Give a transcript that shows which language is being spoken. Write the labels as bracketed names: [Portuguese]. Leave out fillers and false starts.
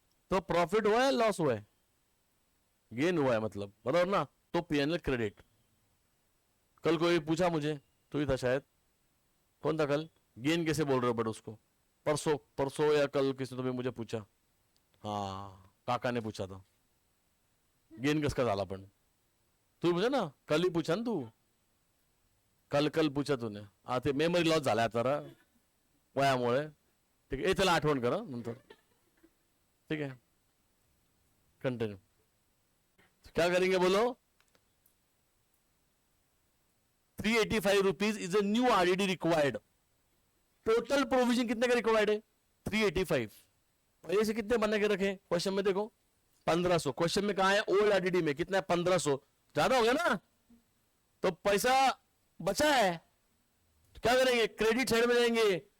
[Hindi] तो प्रॉफिट हुआ है लॉस हुआ है? गेन हुआ है मतलब, बराबर ना? तो पीएनएल क्रेडिट। कल कोई पूछा मुझे, तो ही था शायद, कौन था कल? गेन कैसे बोल रहे हो बट उसको? परसों परसों या कल किसी ने तो भी मुझे पूछा, हाँ काका ने पूछा था, [Marathi] गेन कसं झाला पण? [Hindi] तू पूछा ना, कल ही पूछा ना तू, कल पूछा तूने, [Marathi] हा ते मेमरी लॉस झाला आता वयामुळे, ठीक आहे, त्याला आठवण करा नंतर, [Hindi] ठीक है कंटिन्यू। क्या करेंगे बोलो? [English] 385 rupees is a new RDD required. [Hindi] Total provision कितने का रिक्वायर्ड है? 385। पहले से कितने बना के रखे क्वेश्चन में देखो, 1500। क्वेश्चन में कहा है ओल्ड आरडीडी में कितना है 1500, ज्यादा हो गया ना, तो पैसा बचा है तो क्या करेंगे, क्रेडिट साइड में जाएंगे।